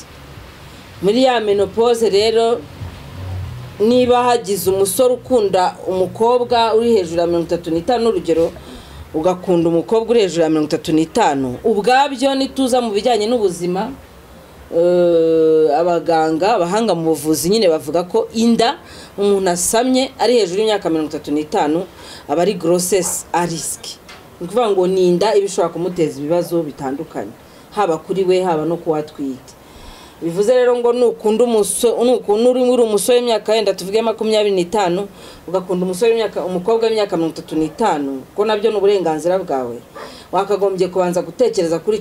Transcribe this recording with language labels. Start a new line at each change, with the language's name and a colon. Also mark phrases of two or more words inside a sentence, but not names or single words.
Kinyarwanda: Muri ya menopause rero niba hagize umusore ukunda umukobwa uri hejuru ya 35 urugero ugakunda umukobwa uri hejuru ya 35 ubwabyo nituza mu bijyanye n'ubuzima abaganga abahanga mu buvuzi nyine bavuga ko inda umuntu asamye ari hejuru y'imyaka 35 aba ari
French: grossesse à risque.
Kinyarwanda: Ni ukuvuga ngo ni inda ibishobora kumuteza ibibazo bitandukanye haba kuri we haba no kuwatwite. Bivuze rero ngo nukunda uri umusore w'imyaka yenda tuvuge 25 ugakunda umukobwa w'imyaka 35 ko nabyo n'uburenganzira bwawe, wakagombye kubanza gutekereza kuri